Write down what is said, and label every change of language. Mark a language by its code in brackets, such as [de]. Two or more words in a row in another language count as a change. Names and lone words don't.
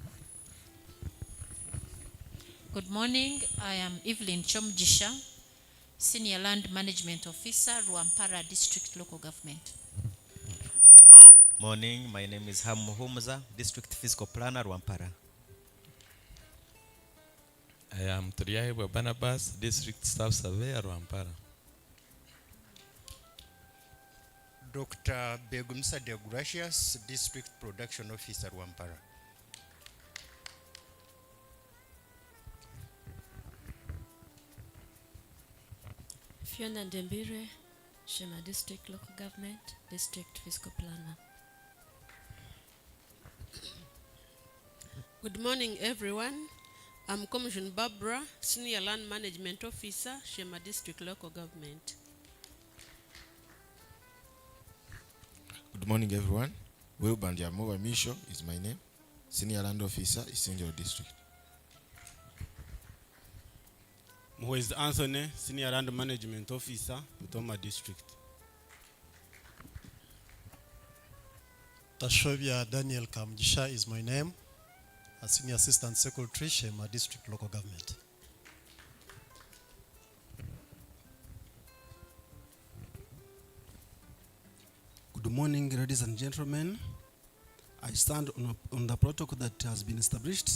[en] Good morning. I am Evelyn Chomjisha, Senior Land Management Officer, Rwampara District Local Government. Morning, my name is Ham Muhumuza, District Fiscal Planner, Rwampara. I am Triaibwe Barnabas, District Staff Surveyor, Rwampara. Dr. Begumsa de Gracias, District Production Officer, Rwampara. Fiona Dembire, Shema District Local Government, District Fiscal Planner. Good morning, everyone. I'm Commissioner Barbara, Senior Land Management Officer, Shema District Local Government. Good morning, everyone. Wilband Yamova Misho is my name. Senior Land Officer, Isenjo District. Muhwezi Anthony, Senior Land Management Officer, Mutoma District. Tashobia Daniel Kamjisha is my name. A Senior Assistant Secretary, Shema District Local Government. Good morning, ladies and gentlemen. I stand on the protocol that has been established.